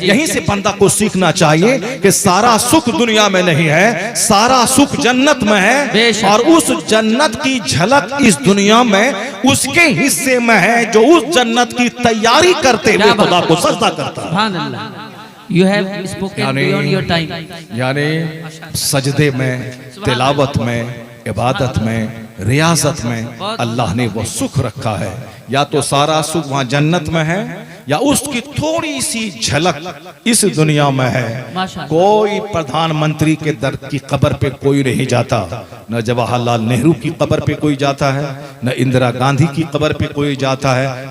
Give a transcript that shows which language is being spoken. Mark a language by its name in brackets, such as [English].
[Hindi] यहीं से बंदा को सीखना चाहिए कि सारा सुख दुनिया में नहीं है, सारा सुख जन्नत में है, और उस जन्नत की झलक इस दुनिया में उसके हिस्से में है जो उस जन्नत की तैयारी करते हुए खुदा को सजदा करता है। [English] You have spoken beyond your time. [Hindi] यानी सजदे में, तिलावत में, इबादत में, रियाजत में अल्लाह ने वो सुख रखा है। या तो सारा सुख वहां जन्नत में है या उसकी थोड़ी सी झलक इस दुनिया में है। कोई प्रधानमंत्री के दर की कब्र पे कोई नहीं जाता, न जवाहरलाल नेहरू की कब्र पे कोई जाता है, न इंदिरा गांधी की कब्र पे कोई जाता है।